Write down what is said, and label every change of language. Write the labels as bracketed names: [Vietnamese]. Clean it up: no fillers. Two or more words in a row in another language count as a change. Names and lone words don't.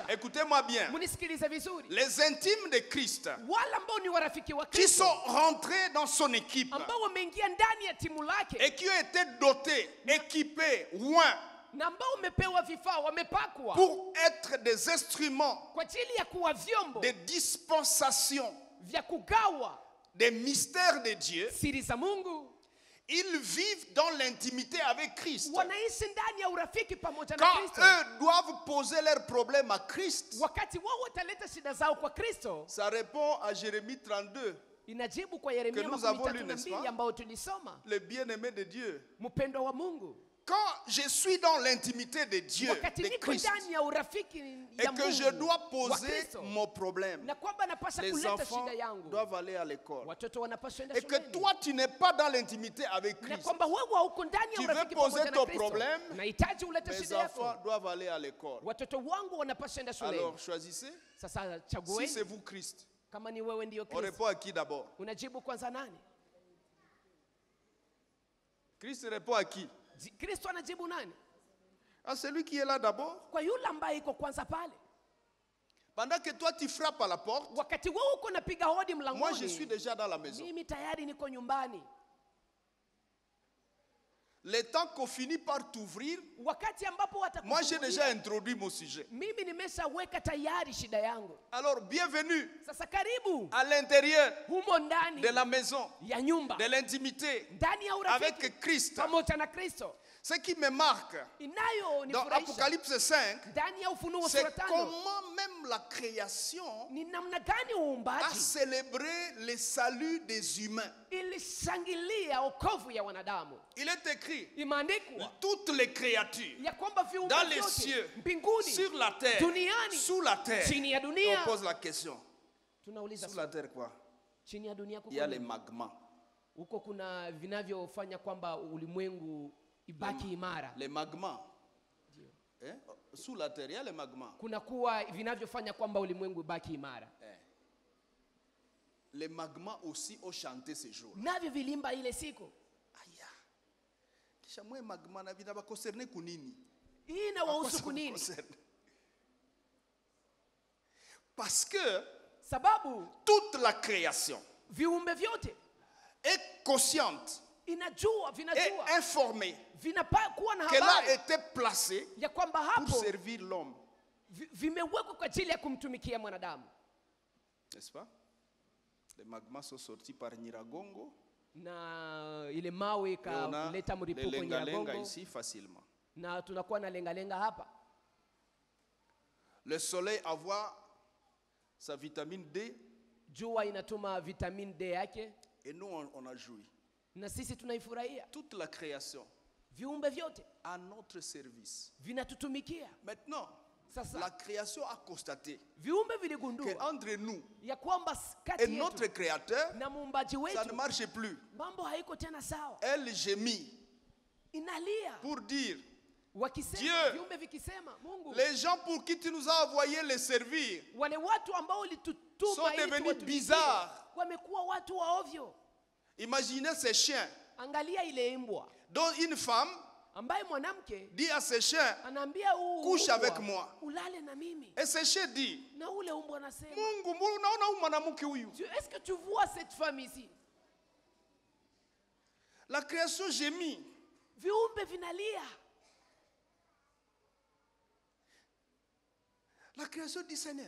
[French] Écoutez-moi bien. [Swahili] Munisikilize vizuri. [French] Les intimes de Christ [Swahili] Wale ambao ni warafiki wa [French] qui [Swahili] Kristo, [French] sont rentrés dans son équipe [Swahili] ambao wameingia ndani ya timu lake [French] et qui ont été dotés, équipés, loin [Swahili] na ambao wamepewa vifaa, wamepakwa [French] pour être des instruments [Swahili] kwa ajili ya kuwa vyombo [French] de dispensation [Swahili] vya kugawa [French] des mystères de Dieu, [Swahili] siri za Mungu. [French] ils vivent dans l'intimité avec Christ. [Swahili] Wanaishi ndani ya urafiki pamoja na [French] Quand [Swahili] Kristo. [French] eux doivent poser leurs problèmes à Christ, [Swahili] Wakati wao wataleta shida zao kwa Kristo, [French] ça répond à Jérémie 32, [Swahili] inajibu kwa Yeremia [French] Que nous avons lu, [Swahili] 32 [French] n'est-ce pas? [Swahili] ambao tulisoma. [French] le bien-aimé de Dieu. [Swahili] Mpendwa wa Mungu, [French] Quand je suis dans l'intimité de Dieu, [Swahili] wakati [French] de [Swahili] niko [French] Christ, [Swahili] ndani ya urafiki [French] et [Swahili] ya [French] que je [Swahili] Mungu [French] dois [Swahili] wa [French] poser [Swahili] Kristo, [French] mon problème, [Swahili] na kwamba napasha [French] les [Swahili] kuleta [French] enfants [Swahili] shida yangu, [French] doivent aller à l'école. [Swahili] watoto wanapaswa enda [French] Et que [Swahili] shuleni, [French] toi, tu n'es pas dans l'intimité avec [Swahili] na [French] Christ. [Swahili] kwamba wewe hauko ndani [French] Tu [Swahili] ya [French] veux [Swahili] urafiki [French] poser [Swahili] pamoja na [French] ton [Swahili] Kristo, [French] problème, [Swahili] unahitaji ulete [French] Mes [Swahili] shida [French] enfants [Swahili] yako. [French] doivent aller à l'école. [Swahili] Watoto wangu wanapaswa enda shuleni. [French] Alors, choisissez. [Swahili] Sasa [French] Si c'est [Swahili] chagueni, [French] vous, Christ, [Swahili] kama ni wewe ndio [French] on [Swahili] Kristo, [French] répond à qui d'abord? [Swahili] unajibu kwanza nani? [French] Christ répond à qui? [Swahili] Kristo anajibu nani? [French] À celui qui est là d'abord. [Swahili] Kwa yule ambaye iko kwanza pale. [French] Pendant que toi, tu frappes à la porte, [Swahili] Wakati wewe uko napiga hodi [French] moi, je suis [Swahili] mlangoni, [French] déjà dans la maison. [Swahili] mimi tayari niko nyumbani. [French] Le temps qu'on finit par t'ouvrir, [Swahili] Wakati ambapo [French] moi, j'ai déjà [Swahili] watakufungulia, [French] introduit mon sujet. [Swahili] mimi nimeshaweka tayari shida yangu. [French] Alors, bienvenue [Swahili] Sasa karibu [French] à l'intérieur [Swahili] humo ndani [French] de la maison, [Swahili] ya nyumba, [French] de l'intimité [Swahili] ndani ya urafiki [French] avec Christ. [Swahili] pamoja na Kristo. [French] Ce qui me marque dans [Swahili] Inayonifurahisha [French] Apocalypse 5, [Swahili] ndani ya Ufunuo wa [French] c'est [Swahili] sura 5 [French] comment même la création [Swahili] ni namna gani [French] a [Swahili] uumbaji [French] célébré le salut des humains. [Swahili] ilishangilia okovu ya wanadamu. [French] Il est écrit, [Swahili] Imeandikwa [French] toutes les créatures [Swahili] ya kwamba viumbe [French] dans les [Swahili] vyote [French] cieux, [Swahili] mbinguni, [French] sur la terre, [Swahili] duniani, [French] sous la terre. [Swahili] chini ya [French] Et [Swahili] dunia. [French] on pose la question, [Swahili] Tunauliza [French] sous la terre quoi? [Swahili] chini ya dunia [French] Il y a les [Swahili] kuko [French] magmas. [Swahili] huko kuna vinavyofanya kwamba ulimwengu ibaki imara. [French] Les magmas. Hein? Sous la terre, il y a les magmas. [Swahili] Kuna kuwa vinavyofanya kwamba ulimwengu ibaki imara. [French] Les magmas aussi ont chanté ce jour. [Swahili] Navyo vilimba ile siku. Aya. Kisha mwe magma na vinaba concerne kunini? Hii na wahusu kunini? [French] Parce que [Swahili] Sababu [French] toute la création [Swahili] viumbe vyote [French] est consciente [Swahili] inajua, [French] et [Swahili] vinajua, [French] informée [Swahili] vinakuwa na [French] qu'elle a [Swahili] habari [French] été placée [Swahili] ya kwamba [French] pour [Swahili] hapo [French] servir l'homme. [Swahili] vimewekwa kwa ajili ya kumtumikia mwanadamu. [French] N'est-ce pas? Les magmas sont sortis par Nyiragongo. [Swahili] Na ile mawe [French] Et on a [Swahili] ikaleta [French] les [Swahili] mlipuko lenga-lenga Nyiragongo, [French] ici facilement. [Swahili] na tunakuwa na lenga-lenga hapa. [French] Le soleil avoir sa vitamine D [Swahili] Jua inatuma vitamine D yake, [French] et nous on a joui. [Swahili] na sisi tunaifurahia. [French] Toute la création [Swahili] Viumbe vyote [French] à notre service. [Swahili] vinatutumikia. [French] Maintenant, la [Swahili] Sasa [French] création a constaté [Swahili] viumbe viligundua [French] qu'entre nous [Swahili] ya kwamba [French] et [Swahili] kati [French] notre [Swahili] yetu [French] créateur, [Swahili] na muumbaji [French] ça ne [Swahili] wetu [French] marche plus. [Swahili] mambo haiko tena sawa. [French] Elle gémit [Swahili] Inalia [French] pour dire, [Swahili] wakisema, [French] Dieu, [Swahili] viumbe vikisema, Mungu, [French] les gens pour qui tu nous as envoyé les servir [Swahili] wale watu ambao [French] sont [Swahili] ulitutuma ili [French] devenus [Swahili] tuwatumikie, [French] bizarres. [Swahili] wamekuwa watu wa ovyo. [French] Imaginez ces chiens [Swahili] Angalia ile imbwa [French] dont une femme [Swahili] ambaye mwanamke [French] dit à ses chiens, [Swahili] anaambia [French] couche [Swahili] umbwa, [French] avec moi. [Swahili] ulale na mimi, [French] Et ces chiens disent, [Swahili] na ule umbwa anasema, Mungu, unaona huyu mwanamke huyu? [French] est-ce que tu vois cette femme ici? La création gémit. [Swahili] Viumbe vinalia. [French] La création du Seigneur.